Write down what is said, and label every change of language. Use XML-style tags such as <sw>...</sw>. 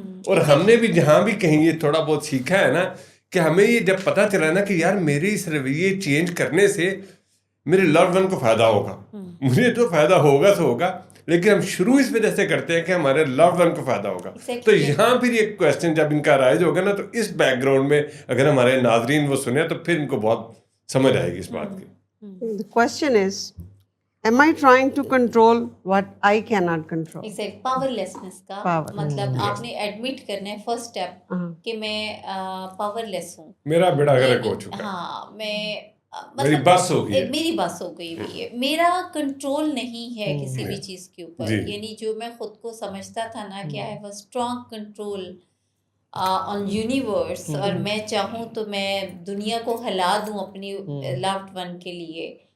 <ur>اور ہم نے بھی جہاں بھی کہیں یہ تھوڑا بہت سیکھا ہے نا کہ ہمیں یہ جب پتہ چلا نا کہ یار میرے اس رویے چینج کرنے سے میرے لوڈ ون کو فائدہ ہوگا، مجھے تو فائدہ ہوگا تو ہوگا، لیکن ہم شروع اس وجہ سے کرتے ہیں کہ ہمارے لوڈ ون کو فائدہ ہوگا. تو یہاں پھر یہ کویسچن جب ان کا رائز ہوگا نا، تو اس بیک گراؤنڈ میں اگر ہمارے ناظرین وہ سنیں تو پھر ان کو بہت سمجھ آئے گی اس بات کی.</ur> <en>The question is, am I trying to control what I cannot control?</en> <ur>پاورلیسنس کا مطلب آپ نے ایڈمٹ کرنا ہے فرسٹ اسٹیپ کہ میں پاورلیس ہوں، میرا بیڑا غرق ہو چکا ہے. ہاں، میں میری بس ہو گئی، میری بس ہو گئی ہوئی ہے، میرا کنٹرول نہیں ہے کسی بھی چیز کے اوپر. یعنی جو میں خود کو سمجھتا تھا نا کہ</ur> <en>I have a strong control on universe,</en> <ur>اور میں چاہوں تو میں دنیا کو ہلا دوں اپنی لوڈ ون کے لیے.</ur>